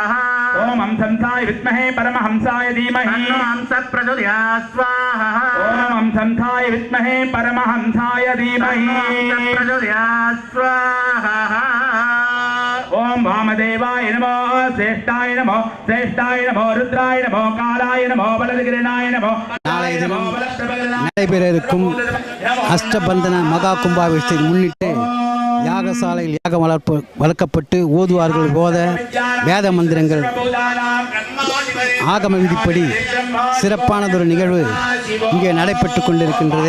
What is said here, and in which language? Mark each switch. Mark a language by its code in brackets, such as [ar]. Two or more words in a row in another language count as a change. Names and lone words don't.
[sa] ओम हंसाय विद्महे परमहंसाय धीमहि तन्नो हंस प्रचोदयात् स्वाहा. ओम हंसाय विद्महे परमहंसाय धीमहि तन्नो प्रचोदयात् स्वाहा. ओम वामदेवाय नमो, श्रेष्ठाय नमो, श्रेष्ठाय नमो, रुद्राय नमो, कालाय नमो, बलदगिरणाय नमो. [ta] நாளை தினம் நடைபெற இருக்கும் அஷ்டபந்தன மகா கும்பாபிஷேகத்தை முன்னிட்டு யாகசாலையில் யாகம் வளர்க்கப்பட்டு ஓதுவார்கள் போத வேத மந்திரங்கள் ஆகம விதிப்படி சிறப்பானதொரு நிகழ்வு இங்கே நடைபெற்று கொண்டிருக்கின்றது.